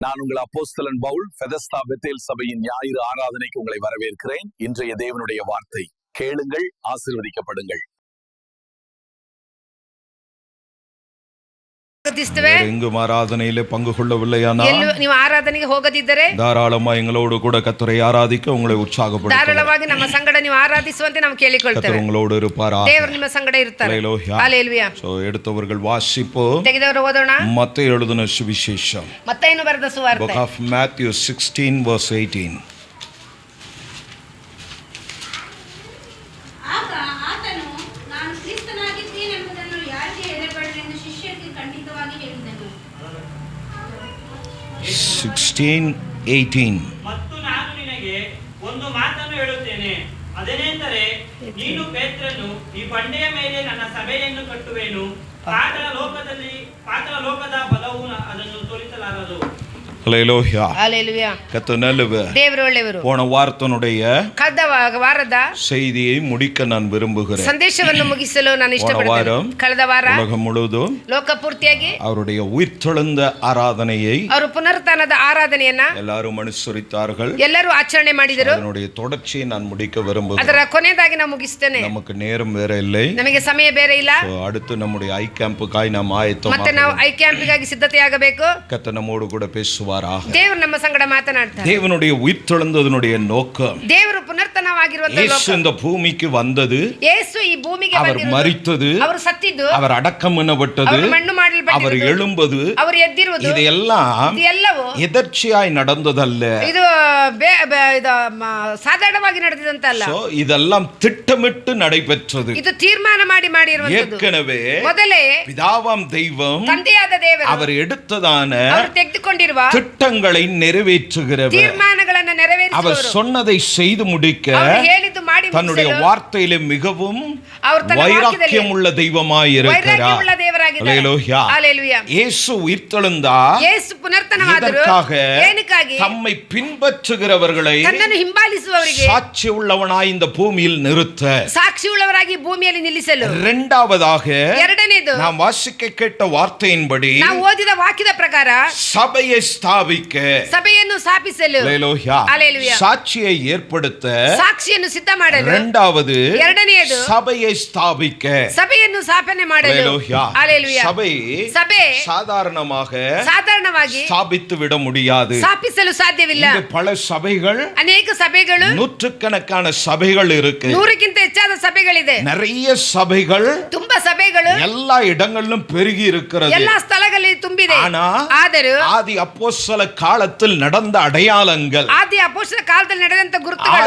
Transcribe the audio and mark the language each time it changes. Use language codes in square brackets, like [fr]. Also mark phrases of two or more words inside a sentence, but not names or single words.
[ta] நான் உங்கள் அப்போஸ்தலன் பவுல் பெதஸ்தா பெத்தேல் சபையின் ஞாயிறு ஆராதனைக்கு உங்களை வரவேற்கிறேன். இன்றைய தேவனுடைய வார்த்தை கேளுங்கள், ஆசீர்வதிக்கப்படுங்கள். எங்கும் ஆராதனையிலே பங்கு கொள்ளவில்லையானால் [kn] ನೀವು ಆರಾಧನೆಗೆ ಹೋಗದಿದ್ದರೆ [ta] ಧಾರಾಳವಾಗಿ எங்களோடு கூட கர்த்தரை ஆராதிக்க உங்களை உற்சாகப்படுத்துங்கள். [kn] ಧಾರಾಳವಾಗಿ ನಮ್ಮ ಸಂಗಡ ನೀವು ಆರಾಧಿಸುವಂತೆ ನಾವು ಕೇಳಿಕೊಳ್ಳುತ್ತೇವೆ. [ta] கர்த்தர் உங்களோடு இருப்பாராக. [kn] ದೇವರು ನಿಮ್ಮ ಸಂಗಡ ಇರ್ತಾರೆ. [ta] ஹalleluya. சோ எடுத்தவர்கள் வாசிப்போம். [kn] ತೆಗೆದವರು ಓದೋಣ. [ta] மத்தேயு எழுதின சுவிசேஷம். [kn] ಮತ್ತಾಯನು ಬರೆದ ಸುವಾರ್ತೆ. [en] Book of Matthew 16 verse 18. [kn] ಆಗ ಆತನು ನಾನು ಕ್ರಿಸ್ತನಾಗಿದ್ದೇನೆಂಬುದನ್ನು ಯಾರಿಗೆ ಹೇಳಬೇಡರೆಂದು ಶಿಷ್ಯರಿಗೆ ಖಂಡಿತವಾಗಿ ಹೇಳಿದನು. 16:18. ಮತ್ತು ನಾನು ನಿನಗೆ ಒಂದು ಮಾತನ್ನು ಹೇಳುತ್ತೇನೆ, ಅದೇನೆಂದರೆ ನೀನು ಪೇತ್ರನು, ಈ ಬಂಡೆಯ ಮೇಲೆ ನನ್ನ ಸಭೆಯನ್ನು ಕಟ್ಟುವೆನು, ಪಾತಾಳ ಲೋಕದ ಬಲವು ಅದನ್ನು ತೋರಿಸಲಾರದು. [ta] ஹalleluya. ஹalleluya. கர்த்தர் நல்லவர். [kn] ದೇವರು ಒಳ್ಳೆಯವರು. [ta] போன வாரத்தினுடைய [kn] ಕಳೆದ ವಾರದ [ta] செய்தியை முடிக்க நான் விரும்புகிறேன். [kn] ಸಂದೇಶವನ್ನು ಮುಗಿಸಲು ನಾನು ಇಷ್ಟಪಡುತ್ತೇನೆ. ಕಳೆದ ವಾರ [ta] உலகம் முழுவதும் [kn] ಲೋಕ ಪೂರ್ತಿಯಾಗಿ [ta] அவருடைய உயிர்த்தெழுந்த ஆராதனையை [kn] ಅವರು ಪುನರುತ್ಥಾನದ ಆರಾಧನೆಯನ್ನ [ta] எல்லாரும் அனுசரித்தார்கள். [kn] ಎಲ್ಲರೂ ಆಚರಣೆ ಮಾಡಿದರು. [ta] அதனுடைய தொடர்ச்சியை நான் முடிக்க விரும்புகிறேன். [kn] ಅದರ ಕೊನೆಯದಾಗಿ ನಾನು ಮುಗಿಸ್ತೇನೆ. [ta] நமக்கு நேரம் வேற இல்லை. [kn] ನಮಗೆ ಸಮಯ ಬೇರೆ ಇಲ್ಲ. [ta] அடுத்து நம்முடைய ஐ கேம்புக்காய் நாம் ಆಯತ್ತமாக [kn] ಮತ್ತೆ ನಾವು ಐ ಕ್ಯಾಂಪಿಗಾಗಿ ಸಿದ್ಧತೆಯಾಗಬೇಕು. [ta] கர்த்தர் நம்மோடு கூட பேசுவாராக. [kn] ದೇವರು ನಮ್ಮ ಸಂಗಡ ಮಾತನಾಡ್ತಾರೆ. [ta] தேவனுடைய உயிர்த்தெழுந்ததனுடைய நோக்கம், [kn] ದೇವರು ಪುನರುತ್ಥಾನವಾಗಿರುವಂತ [ta] இயேசு இந்த பூமிக்கு வந்தது, [kn] ಯೇಸು ಈ ಭೂಮಿಗೆ [ta] அவர் [kn] ಬಂದಿರುವುದು, [ta] மரித்தது, [kn] ಅವರು ಸತ್ತಿದ್ದು, [ta] அவர் அடக்கம் பண்ணப்பட்டது, [kn] ಅವರು ಮಣ್ಣು [ta] அவர் [kn] ಮಾಡಲ್ಪಟ್ಟಿರುವುದು, [ta] எழும்பது, [kn] ಅವರು ಎದ್ದಿರುವುದು, [ta] இதெல்லாம் [kn] ಇದೆಲ್ಲವೂ [ta] எதர்ச்சியாய் நடந்ததல்ல. [kn] ಇದು ಸಾಧಾರಣವಾಗಿ ನಡೆದಿದಂತಲ್ಲ. [ta] So, இதெல்லாம் திட்டமிட்டு நடைபெற்றது. [kn] ಇದು ತೀರ್ಮಾನ ಮಾಡಿರುವಂತದ್ದು. [ta] ஏற்கனவே [kn] ಮೊದಲೇ [ta] பிதாவாம் தெய்வம் [kn] ತಂದೆಯಾದ ದೇವರು [ta] அவர் எடுத்ததான [kn] ಅವರು ತೆಗೆದುಕೊಂಡಿರುವ [ta] திட்டங்களை நிறைவேற்றுகிறவர். [kn] ತೀರ್ಮಾನಗಳನ್ನು [ta] அவர் [kn] ನೆರವೇರಿಸುವವರು, [ta] சொன்னதை செய்து முடிக்க [kn] ಅವರು ಹೇಳಿದ್ದು ಮಾಡಿ [ta] தன்னுடைய [kn] ಮುಗಿಸಲು [ta] வார்த்தையிலே மிகவும் அவர் தನ್ನ வைராக்கியம் உள்ள தெய்வமாய் இருக்கிறார். [kn] ವೈರಾಗ್ಯವುಳ್ಳ ದೇವರಾಗಿದ್ದಾರೆ. [ta] ஹalleluya. ஹalleluya. இயேசு உயிர்த்தெழுந்தார். [kn] ಯೇಸು ಪುನರ್ತನವಾದರು. [ta] இதற்காக [kn] ಏನಕ್ಕಾಗಿ? [ta] தம்மை பின்பற்றுகிறவர்களை [kn] ತನ್ನನ್ನು ಹಿಂಬಾಲಿಸುವವರಿಗೆ [ta] சாட்சி உள்ளவனாய் இந்த பூமியில் நிறுத்த, [kn] ಸಾಕ್ಷಿ ಉಳ್ಳವರಾಗಿ ಭೂಮಿಯಲ್ಲಿ ನಿಲ್ಲಿಸಲು. [ta] இரண்டாவதாக [kn] ಎರಡನೇದು, [ta] நாம் வாசிக்க கேட்ட வார்த்தையின்படி [kn] ನಾವು ಓದಿದ ವಾಕ್ಯದ ಪ್ರಕಾರ [ta] சபையை ஸ்தாபிக்க, [kn] ಸಭೆಯನ್ನು ಸ್ಥಾಪಿಸಲು, [ta] ஹalleluya, ஹalleluya, சாட்சியை ஏற்படுத்த, [kn] ಸಾಕ್ಷಿಯನ್ನು ಸಿದ್ಧ ಮಾಡಲು, [ta] இரண்டாவது [kn] ಎರಡನೆಯದು [ta] சபையை ஸ்தாபிக்க, [kn] ಸಭೆಯನ್ನು ಸ್ಥಾಪನೆ ಮಾಡಲು, [ta] ஹalleluya, ஹalleluya, சபை சாதாரணமாக [kn] ಸಾಧಾರಣವಾಗಿ [ta] ஸ்தாபித்து விட முடியாது. [kn] ಸ್ಥಾಪಿಸಲು ಸಾಧ್ಯವಿಲ್ಲ. [ta] இங்கு பல சபைகள், [kn] ಅನೇಕ ಸಭೆಗಳು, [ta] நூற்றுக்கணக்கான சபைகள் இருக்கு. [kn] 100ಕ್ಕಿಂತ ಹೆಚ್ಚಾದ ಸಭೆಗಳಿದೆ. [ta] நிறைய சபைகள் [kn] ತುಂಬಾ ಸಭೆಗಳು [ta] எல்லா இடங்களிலும் பெருகி இருக்கிறது. [kn] ಎಲ್ಲಾ ಸ್ಥಳಗಳಲ್ಲಿ ತುಂಬಿದೆ. ಆದರೂ [ta] ஆதி அப்போஸ்தல காலத்தில் நடந்த அடையாளங்கள், [kn] ಆದಿ ಅಪೊಸ್ತಲ ಕಾಲದಲ್ಲಿ ನಡೆದಂತ ಗುರುತುಗಳು,